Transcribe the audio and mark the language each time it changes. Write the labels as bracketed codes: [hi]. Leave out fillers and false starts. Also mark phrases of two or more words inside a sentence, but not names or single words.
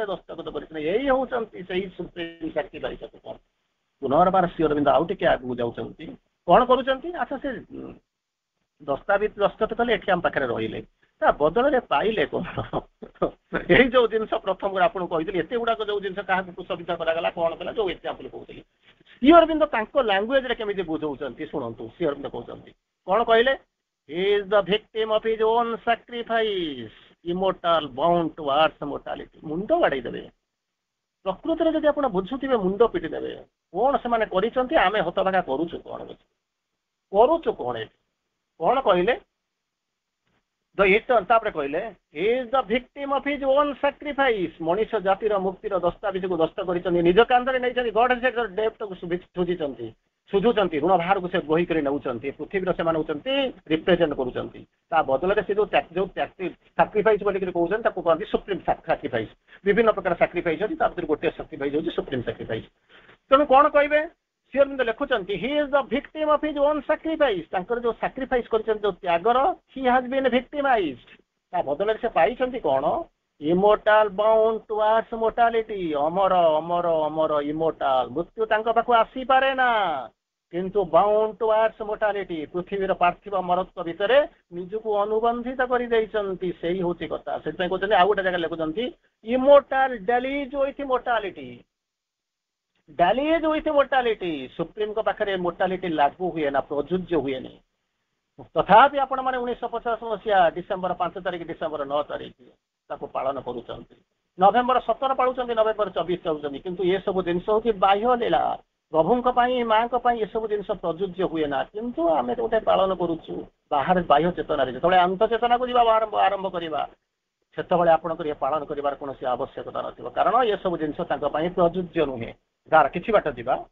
[or] ଦସ୍ତଖତ କରିଛନ୍ତି ଏଇ ହଉଛନ୍ତି ସେଇ [en] supreme sacrifice [or] ପୁନର୍ବାର ଶ୍ରୀ ଅରବିନ୍ଦ ଆଉ ଟିକେ ଆଗକୁ ଯାଉଛନ୍ତି କଣ କରୁଛନ୍ତି ଆଚ୍ଛା ସେ ଦସ୍ତାବିଜ ଦସ୍ତଖତ କଲେ ଏଠି ଆମ ପାଖରେ ରହିଲେ ତା ବଦଳରେ ପାଇଲେ କଣ ଏଇ ଯୋଉ ଜିନିଷ ପ୍ରଥମରୁ ଆପଣଙ୍କୁ କହିଥିଲି ଏତେ ଗୁଡାକ ଯୋଉ ଜିନିଷ କାହାକୁ କୁସବିତ କରାଗଲା କଣ କଲା ଯୋଉ ଏକ୍ସାମ୍ପଲ କହୁଥିଲି ଶ୍ରୀ ଅରବିନ୍ଦ ତାଙ୍କ ଲାଙ୍ଗୁଏଜରେ କେମିତି ବୁଝଉଛନ୍ତି ଶୁଣନ୍ତୁ ଶ୍ରୀ ଅରବିନ୍ଦ କହୁଛନ୍ତି କଣ କହିଲେ [en] he is the victim of his own sacrifice immortal bound towards mortality [or] ମୁଣ୍ଡ ବାଡେଇ ଦେବେ ପ୍ରକୃତରେ ଯଦି ଆପଣ ବୁଝୁଥିବେ ମୁଣ୍ଡ ପିଟି ଦେବେ କଣ ସେମାନେ କରିଛନ୍ତି ଆମେ ହତଭାଗା କରୁଛୁ କଣ କଣ କହିଲେ ତାପରେ କହିଲେ [en] he is the victim of his own sacrifice [or] ମଣିଷ ଜାତିର ମୁକ୍ତିର ଦସ୍ତାବିଜକୁ ଦସ୍ତ କରିଛନ୍ତି ନିଜ କାନ୍ଧରେ ନେଇଛନ୍ତି ଗଡ୍ ହେଡ୍ସ ଡେପ୍ଥକୁ ସୁଝୁଛନ୍ତି ଋଣ ବାହାରକୁ ସେ ବହି କରି ନେଉଛନ୍ତି ପୃଥିବୀର ସେମାନେ ହେଉଛନ୍ତି ରିପ୍ରେଜେଣ୍ଟ କରୁଛନ୍ତି ତା ବଦଳରେ ସେ ଯୋଉ ସାକ୍ରିଫାଇସ୍ ବୋଲିକି କହୁଛନ୍ତି ତାକୁ କହନ୍ତି [en] supreme sacrifice [or] ବିଭିନ୍ନ ପ୍ରକାର ସାକ୍ରିଫାଇସ୍ ଅଛି ତା ଭିତରେ ଗୋଟିଏ ସାକ୍ରିଫାଇସ୍ ହେଉଛି [en] supreme sacrifice [or] ତେଣୁ କଣ କହିବେ ଶ୍ରୀ ଅରବିନ୍ଦ ଲେଖୁଛନ୍ତି [en] he is the victim of his own [or] sacrifice ତାଙ୍କର ଯୋଉ ସାକ୍ରିଫାଇସ୍ କରିଛନ୍ତି ଯୋଉ ତ୍ୟାଗର [en] he has been victimized [or] ତା ବଦଳରେ ସେ ପାଇଛନ୍ତି କଣ [en] immortal bound towards mortality [or] ଅମର ଅମର ଅମର immortal ମୃତ୍ୟୁ ତାଙ୍କ ପାଖକୁ ଆସିପାରେ ନା କିନ୍ତୁ [en] bound towards mortality [or] ପୃଥିବୀର ପାର୍ଥିବ ମରତ୍ୱ ଭିତରେ ନିଜକୁ ଅନୁବନ୍ଧିତ କରିଦେଇଛନ୍ତି ସେଇ ହଉଛି କଥା ସେଥିପାଇଁ କହୁଛନ୍ତି ଆଉ ଗୋଟେ ଜାଗାରେ ଲେଖୁଛନ୍ତି [en] immortal dallies with mortality dallies with mortality [or] ସୁପ୍ରିମଙ୍କ ପାଖରେ ମୋର୍ଟାଲିଟି ଲାଗୁ ହୁଏ ନା ପ୍ରଯୁଜ୍ୟ ହୁଏନି ତଥାପି ଆପଣମାନେ 1950 ମସିହା ଡିସେମ୍ବର 5 ତାରିଖ ଡିସେମ୍ବର 9 ତାରିଖ ତାକୁ ପାଳନ କରୁଛନ୍ତି ନଭେମ୍ବର 17 ପାଳୁଛନ୍ତି ନଭେମ୍ବର 24 ଚାହୁଛନ୍ତି କିନ୍ତୁ ଏସବୁ ଜିନିଷ ହଉଛି ବାହ୍ୟ ଲୀଳା ପ୍ରଭୁଙ୍କ ପାଇଁ ମାଙ୍କ ପାଇଁ ଏସବୁ ଜିନିଷ ପ୍ରଯୁଜ୍ୟ ହୁଏ ନା କିନ୍ତୁ ଆମେ ଗୋଟେ ପାଳନ କରୁଛୁ ବାହାରେ ବାହ୍ୟ ଚେତନାରେ ଯେତେବେଳେ ଅନ୍ତଃଚେତନାକୁ ଯିବା ଆରମ୍ଭ କରିବା ସେତେବେଳେ ଆପଣଙ୍କର ଏ ପାଳନ କରିବାର କୌଣସି ଆବଶ୍ୟକତା ନଥିବ କାରଣ ଏସବୁ ଜିନିଷ ତାଙ୍କ ପାଇଁ ପ୍ରଯୁଜ୍ୟ ନୁହେଁ ଯାହାର କିଛି ବାଟ ଯିବା